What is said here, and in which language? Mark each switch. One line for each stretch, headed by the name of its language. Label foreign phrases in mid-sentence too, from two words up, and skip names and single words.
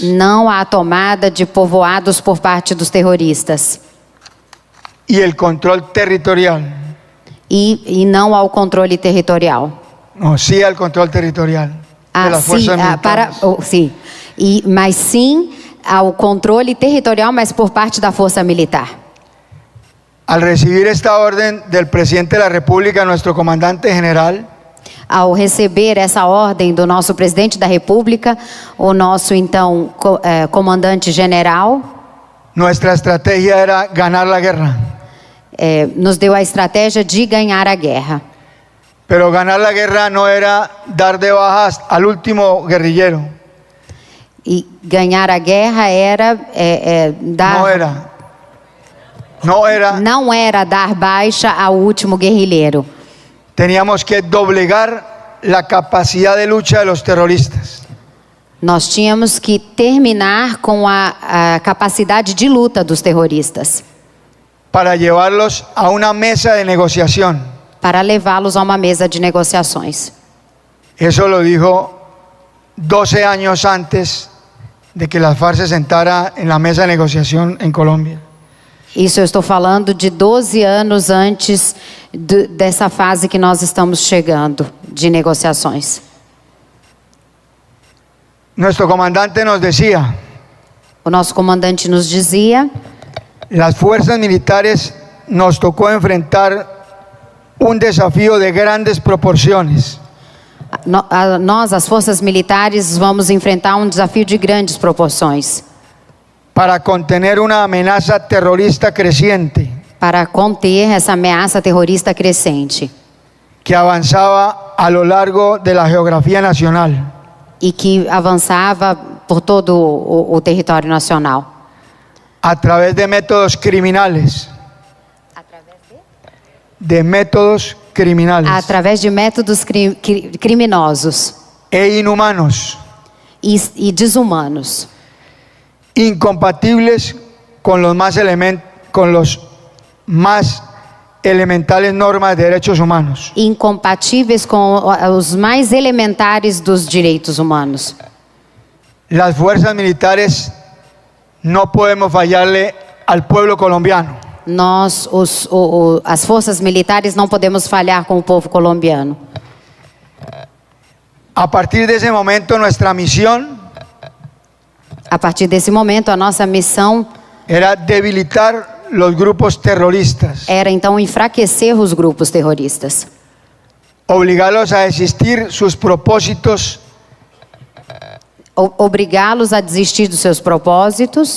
Portuguese: Não à tomada de povoados por parte dos terroristas. E o controle territorial. E não ao controle territorial. Não, sim ao controle territorial. Mas sim ao controle territorial, mas por parte da força militar.
Spanish: Al recibir esta orden del presidente de la República, nuestro comandante general,
Portuguese: ao receber essa ordem do nosso presidente da República, o nosso então comandante general,
Spanish: nuestra estrategia era ganar la guerra.
Portuguese: Nos deu a estratégia de ganhar a guerra.
Spanish: Pero ganar la guerra no era dar de bajas al último guerrillero.
Portuguese: E ganhar a guerra era dar. Não era dar baixa ao último guerrilheiro.
Spanish: Teníamos que doblegar la capacidad de lucha de los terroristas.
Portuguese: Nós tínhamos que terminar com a capacidade de luta dos terroristas.
Spanish: Para llevarlos a una mesa de negociación.
Portuguese: Para levá-los a uma mesa de negociações.
Spanish: Eso lo dijo 12 años antes de que las FARC se sentara en la mesa de negociación en Colombia.
Portuguese: Isso eu estou falando de 12 anos antes dessa fase que nós estamos chegando de negociações.
Spanish: Nuestro comandante nos decía,
Portuguese: O nosso comandante nos dizia:
Spanish: las fuerzas militares nos tocó enfrentar un desafío de grandes proporciones.
Portuguese: Nós, as forças militares, vamos enfrentar um desafio de grandes proporções
Spanish: para contener una amenaza terrorista creciente
Portuguese: para conter essa ameaça terrorista crescente
Spanish: que avanzaba a lo largo de la geografía nacional.
Portuguese: e que avançava por todo o território nacional.
Spanish: A través de métodos criminales. De métodos criminales.
Portuguese: Através de métodos criminosos.
Spanish: E inhumanos.
Portuguese: E desumanos.
Spanish: Incompatibles con los más elementales normas de derechos humanos.
Portuguese: Incompatíveis com os mais elementares dos direitos humanos.
Spanish: Las fuerzas militares no podemos fallarle al pueblo colombiano.
Portuguese: Nós, as forças militares, não podemos falhar com o povo colombiano.
Spanish: A partir de ese momento, nuestra misión,
Portuguese: a partir desse momento, a nossa missão
Spanish: era debilitar los grupos terroristas.
Portuguese: Era então enfraquecer os grupos terroristas. Obrigá-los a desistir sus propósitos. Obrigá-los a desistir dos seus propósitos.